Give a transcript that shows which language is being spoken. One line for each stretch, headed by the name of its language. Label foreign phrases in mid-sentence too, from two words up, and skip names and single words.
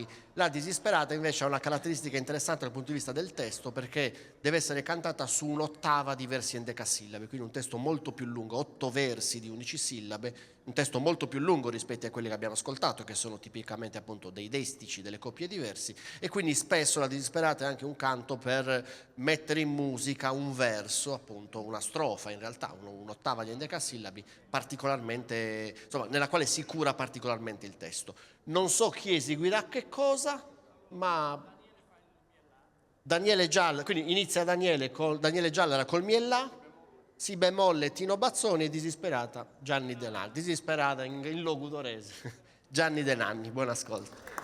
Italian: La disisperata invece ha una caratteristica interessante dal punto di vista del testo, perché deve essere cantata su un'ottava di versi endecasillabi, quindi un testo molto più lungo, 8 versi di unicissillabe, un testo molto più lungo rispetto a quelli che abbiamo ascoltato, che sono tipicamente appunto dei destici, delle coppie di versi, e quindi spesso la disisperata è anche un canto per mettere in musica un verso, appunto una strofa, in realtà un'ottava di endecasillabi, particolarmente, insomma, nella quale si cura particolarmente il testo. Non so chi eseguirà che cosa, ma Daniele Gialla, quindi inizia Daniele Gialla col mi e la, si bemolle Tino Bazzoni e disisperata Gianni De Nanni. Disisperata in logudorese Gianni De Nanni. Buon ascolto.